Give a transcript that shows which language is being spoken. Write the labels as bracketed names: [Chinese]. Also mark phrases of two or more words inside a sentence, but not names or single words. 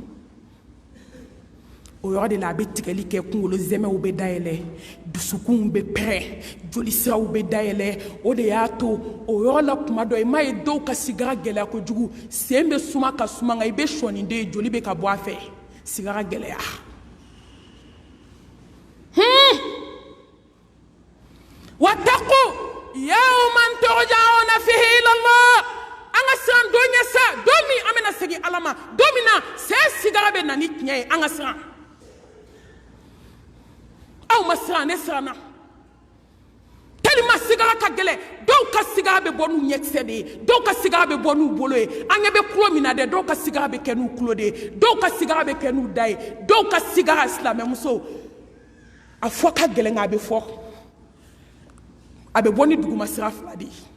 [Bambara] o yɔrɔ de la a bɛ tigɛli kɛ kunkolo zɛmɛw bɛ dayɛlɛ dusukunw bɛ pɛrɛn jolisiraw bɛ dayɛlɛ o de y'a to o yɔrɔ la kuma dɔ i m'a ye dɔw ka sigara gɛlɛya kojugu sen bɛ suma ka suma nka i bɛ sɔɔni den ye joli bɛ ka bɔ a fɛ sigara gɛlɛya [Arabic] واتقوا يوما ترجعون فيه إلى الله [Bambara] an ka siran don ɲɛ sa don min an bɛna segin ala ma don min na sigara bɛ na ni tiɲɛ ye an ka siran aw ma siran ne siranna tellement sigara ka gɛlɛn dɔw ka sigara bɛ bɔ n'u ɲɛkisɛ de ye dɔw ka sigara bɛ bɔ n'u bolo ye an ɲɛ bɛ kulo min na dɛ dɔw ka sigara bɛ kɛ n'u kulo de ye dɔw ka sigara bɛ kɛ n'u da ye dɔw ka sigara silamɛmuso a fɔ ka gɛlɛn nka a bɛ fɔ a bɛ bɔ ni duguma sira fila de ye